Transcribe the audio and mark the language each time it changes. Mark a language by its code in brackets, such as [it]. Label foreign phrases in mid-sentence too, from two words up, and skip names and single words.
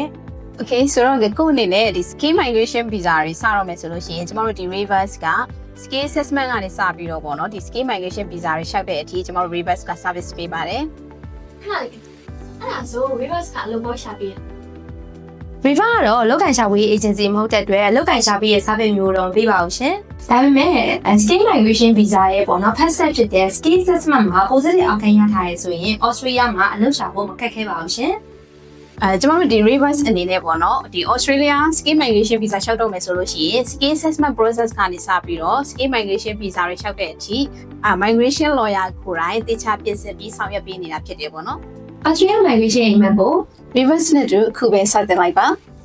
[my] Okay ဆိုတော့ကိုယ့်အနေနဲ့ဒီ [en] skill migration visa [my] တွေစတော့မယ်ဆိုလို့ရှိရင်ကျမတို့ဒီ reverse က [en] skill assessment [my] ကနေစပြီးတော့ပေါ့နော်ဒီ [en] skill migration visa [my] တွေရှောက်တဲ့အထိကျမတို့ reverse က service ပေးပါတယ် အဲ့ဒါဆို reverse ကအလုပ်ပေါ်ရှာပြီး River ကတော့လောက်ကန်ရှာဖွေး agency မဟုတ်တဲ့အတွက်လောက်ကန်ရှာပေးရဲ့ service မျိုးတော့မပေးပါဘူးရှင်။ဒါပေမဲ့ [en] skill migration visa [my] ရဲ့ပေါ့နော် [en] first step [my] ဖြစ်တဲ့ [en] skill assessment [my] မှာ [en] positive outcome [my] ရထားရဆိုရင် Australia မှာအလုပ်ရှာဖို့မခက်ခဲပါဘူးရှင် ။ကျမတို့ဒီ reverse အနေနဲ့ပေါ့နော်ဒီ [en] Australia skill migration visa [my] ရှောက်တော့မယ်ဆိုလို့ရှိရင် [en] skill assessment process [my] ကနေစပြီးတော့ [en] skill migration visa [my] တွေရှောက်တဲ့အထိ [en] migration lawyer [my] ကိုယ်တိုင်တေချာပြင်ဆင်ပြီးဆောင်ရွက်ပေးနေတာဖြစ်တယ်ပေါ့နော် Australia migration အိမ်မက်ကို reverse နဲ့တူအခုပဲစတင်လိုက်ပါ